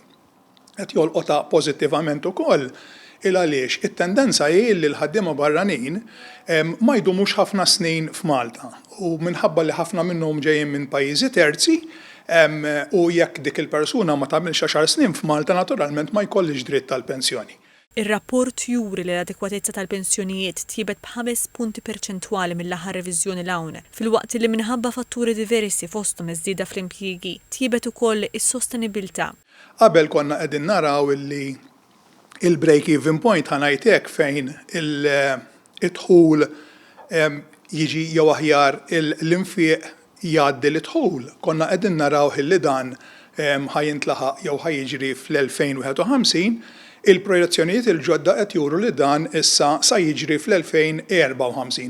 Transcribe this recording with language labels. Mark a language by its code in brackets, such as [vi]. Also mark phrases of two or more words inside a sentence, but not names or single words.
[mt] Qed jolqotha pożittivament ukoll għaliex it-tendenza hi li l-ħaddiema barranin ma jdumux ħafna snin f'Malta u minħabba li ħafna minnhom ġejjin minn pajjiżi terzi u jekk dik il-persuna ma tagħmilx 10 snin f'Malta naturalment ma jkollix dritt tal-pensjoni. Ir-rapport juri li l-adekwatezza tal-pensjonijiet tjibet b'5 punti perċentwali mill-aħħar reviżjoni l-hawn, filwaqt li minħabba fatturi diversi fosthom iż-żieda fl-impjiegi tjibet ukoll is-sostenibilità. Qabel konna qegħdin naraw illi il- [en] break-even point [mt] ħanajtek fejn il-dħul jiġi jew aħjar l-infiq jgħaddi l-dħul. Konna qegħdin naraw illi dan ħajintlaħaq jew ħajjiġri fl-2051, il-projezzjonijiet il-ġodda qed juru li dan issa sa jiġri fl-2054.